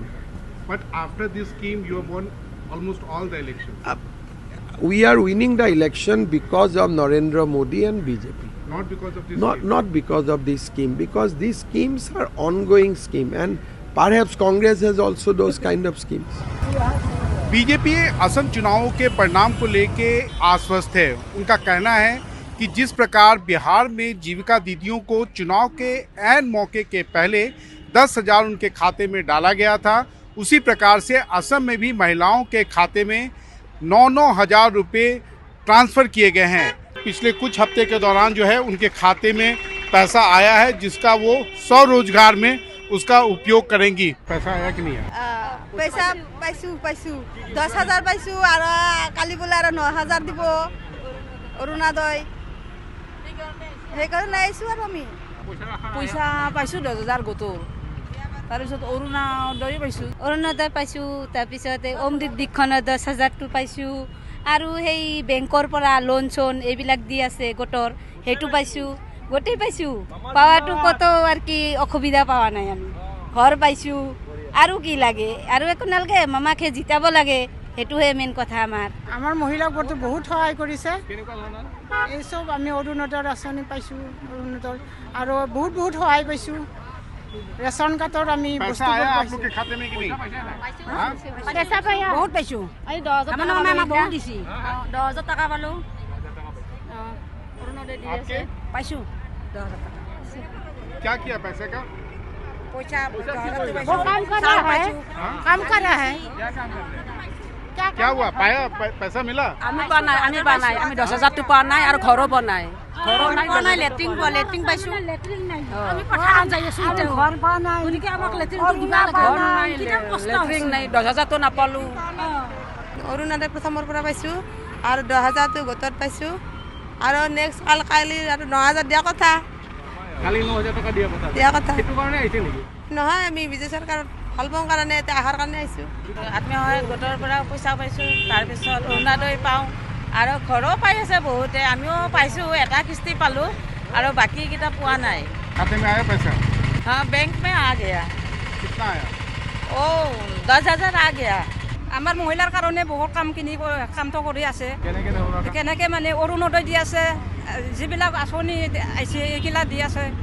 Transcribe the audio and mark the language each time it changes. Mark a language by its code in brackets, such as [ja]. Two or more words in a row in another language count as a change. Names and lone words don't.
[en] But after this scheme, you have won almost all the elections. We are winning the election because of Narendra Modi and BJP. Not because of this. Not because of this scheme, because these schemes are ongoing scheme, and perhaps Congress has also those kind of schemes. [hi] बीजेपी असम चुनावों के परिणाम को लेके आश्वस्त है। उनका कहना है कि जिस प्रकार बिहार में जीविका दीदियों को चुनाव के ऐन मौके के पहले 10,000 उनके खाते में डाला गया था, उसी प्रकार से असम में भी महिलाओं के खाते में 9-9 हज़ार रुपये ट्रांसफ़र किए गए हैं। पिछले कुछ हफ्ते के दौरान जो है उनके खाते में पैसा आया है, जिसका वो स्वरोजगार में उसका उपयोग करेंगी। पैसा आया कि नहीं आया? [as] পইচা পাইছু 10,000 পাইছু আৰু কালি বোলে আৰু 9,000 দিব অৰুণোদয় সেইকাৰণে আইছো আৰু আমি পইচা পাইছোঁ 10,000 গোটৰ, তাৰপিছত অৰুণোদয় পাইছোঁ, তাৰপিছত অমৃত দিক্ষণৰ 10,000টো পাইছোঁ, আৰু সেই বেংকৰ পৰা লোন চোন এইবিলাক দি আছে গোটৰ, সেইটো পাইছোঁ, গোটেই পাইছোঁ। পাৱাটো কত আৰু কি অসুবিধা পোৱা নাই, আমি ঘৰ পাইছোঁ, আৰু কি লাগে, আৰু একো নালাগে, মামাকে জিতাব লাগে, সেইটোহে মেইন কথা। আমাৰ মহিলাবোৰতো বহুত সহায় কৰিছে। এই চব আমি অৰুণোদয়ৰ আঁচনি পাইছোঁ, অৰুণোদয় আৰু বহুত সহায় পাইছোঁ। ৰেচন কাৰ্ডৰ আমি [hi] पैसा आया आप लोग के खाते में कि नहीं? [as] বহুত পাইছোঁ। এই 10,000 বহুত দিছি, 10,000 টকা পালোঁ, অৰুণোদয় দি আছে, পাইছোঁ। [hi] क्या किया पैसे का? [as] পইচা কাম কৰা হে। [hi] क्या हुआ? पाया पैसा मिला? [as] আমি পোৱা নাই, আমি 10,000টো পোৱা নাই, আৰু ঘৰো পোৱা নাই, লেট্ৰিন পাইছোঁ। আমি পথাৰত যাই আছোঁ, ঘৰ পোৱা নাই, গতিকে আমাক লেট্ৰিনটো দিবা লাগে, লেট্ৰিন নাই, 10,000টো নাপালোঁ। অৰুণোদয় প্ৰথমৰ পৰা পাইছোঁ আৰু 10,000টো গোটত পাইছোঁ, আৰু নেক্সট কালি আৰু 9,000 দিয়া কথা। কালি 9,000 টকা দিয়া কথা সেইটো কাৰণে আহিছে নেকি? নহয়, আমি বিজু চৰকাৰত ভাল পাওঁ কাৰণে এতিয়া অহাৰ কাৰণে আহিছোঁ। আত্মসহায়ক গোটৰ পৰা পইচা পাইছোঁ, তাৰপিছত অৰুণোদয় পাওঁ, আৰু ঘৰো পাই আছে বহুতে, আমিও পাইছোঁ, এটা কিস্তি পালোঁ, আৰু বাকীকেইটা পোৱা নাই। [hi] खाते में आया पैसा? हाँ, बैंक में आ गया, कितना आया? 10,000 आ गया। [as] আমাৰ মহিলাৰ কাৰণে বহুত কামটো কৰি আছে। কেনেকৈ মানে অৰুণোদয় দি আছে, যিবিলাক আঁচনি আহিছে এইগিলা দি আছে।